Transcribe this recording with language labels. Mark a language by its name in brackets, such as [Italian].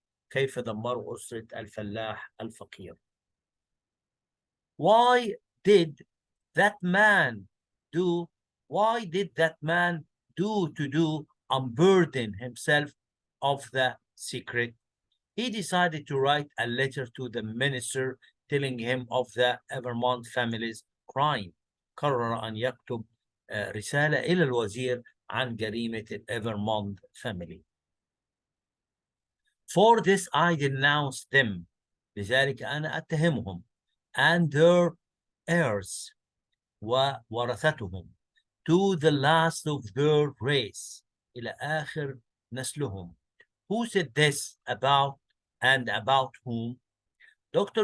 [Arabic] كيف دمروا أسرة الفلاح الفقير. [English] Why did that man do to unburden himself of the secret? He decided to write a letter to the minister telling him of the Evermont family's crime. [Arabic] قرر أن يكتب رسالة إلى الوزير عن جريمة الإيفرمونت [English] family. For this I denounce them. [Arabic] لذلك أنا أتهمهم [English] and their heirs [Arabic] وورثتهم [English] to the last of their race [Arabic] إلى آخر نسلهم. [English] Who said this about and about whom? Dr.